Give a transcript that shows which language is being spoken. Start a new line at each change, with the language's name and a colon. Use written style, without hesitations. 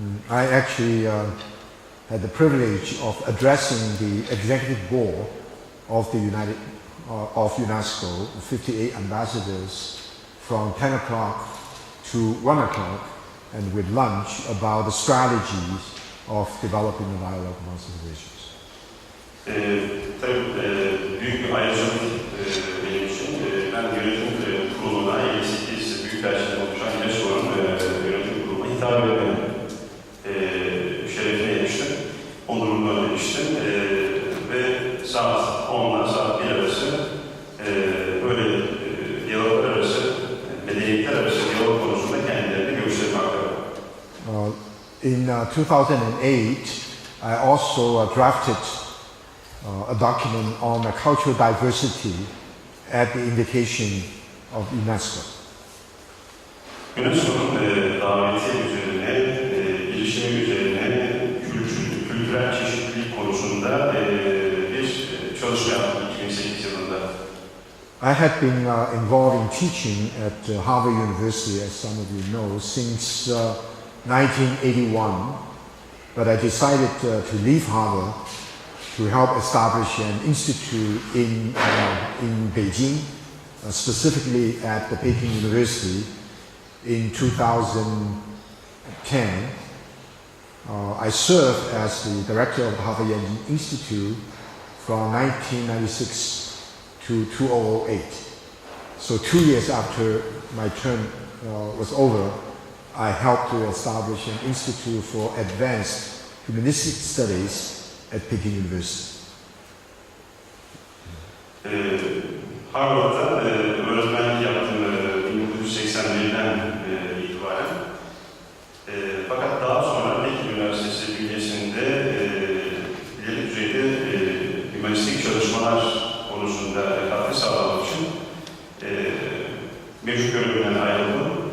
English: I actually had the privilege of addressing the executive board of the of UNESCO, 58 ambassadors, from 10 o'clock to 1 o'clock, and with lunch, about the strategies of developing a dialogue among civilizations.
Turkish: Tabii büyük bir ayrıcalık benim için. Ben yönetim kuruluna 58 büyükelçiden oluşan UNESCO'nun yönetim kuruluna hitap etme şerefine eriştim. Onurumla eriştim. Ve saat 10'la saat 1 arası böyle diyaloglar arası, medeniyetler arası diyalog konusunda kendilerine görüşlerimi aktardım.
English: In 2008, I also drafted a document on cultural diversity at the invitation of UNESCO.
Turkish: UNESCO'nun daveti üzerine, girişimi üzerine kültürel çeşitlilik konusunda bir çalışma yaptım 2008 yılında.
English: I had been involved in teaching at Harvard University, as some of you know, since 1981, but I decided to leave Harvard to help establish an institute in Beijing, specifically at the Peking University in 2010. I served as the director of the Harvard Institute from 1996 to 2008. So 2 years after my term was over, I helped to establish an institute for advanced humanistic studies at Peking University.
Turkish: Harvard'da öğretmenlik yaptım 1981'den itibaren. Fakat daha sonra Peking Üniversitesi bünyesinde ileri düzeyde hümanistik çalışmalar konusunda katkı sağlamak için mevcut görevimden ayrıldım.